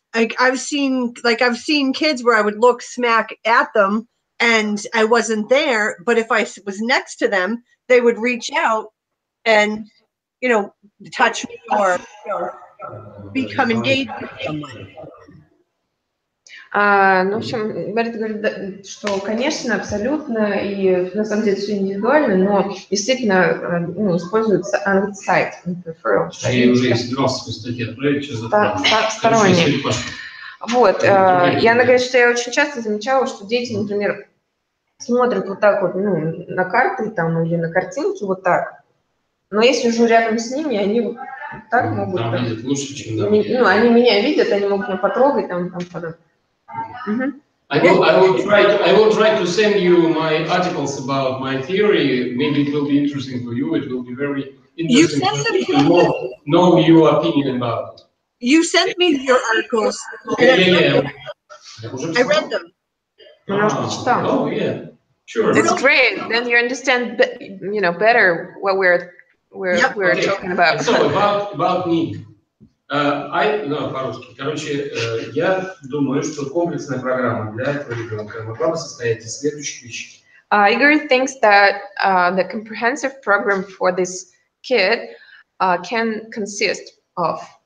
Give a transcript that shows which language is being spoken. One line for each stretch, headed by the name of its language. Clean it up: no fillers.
English: Like I've seen kids where I would look smack at them and I wasn't there, but if I was next to them, they would reach out and touch me or become engaged with someone.
Russian: Ну, в общем, Meredith говорит, что, конечно, абсолютно, и на самом деле все индивидуально, но действительно ну, используется
English: outside, peripheral.
Russian: Я уже собирался по статье отправить, что за сторонний. Вот, и она говорит, что я очень часто замечала, что дети, например, смотрят вот так вот, ну, на карты там или на картинки вот так, но если уже рядом с ними, они вот так могут... Там видят лучше, чем ну, они меня видят, они могут меня потрогать, там подобное.
English: I will try to send you my articles about my theory. Maybe it will be interesting for you. It will be very interesting to know your opinion about it. You sent me your articles. Yeah. I read them. Oh, yeah. Sure. That's great. Then you understand, you know, better what we're talking about. So about Nick.
Russian: По-русски. Короче, я думаю, что комплексная программа для этого ребенка могла бы состоять из следующих вещей.
English: Igor thinks that the comprehensive program for this kid can consist of.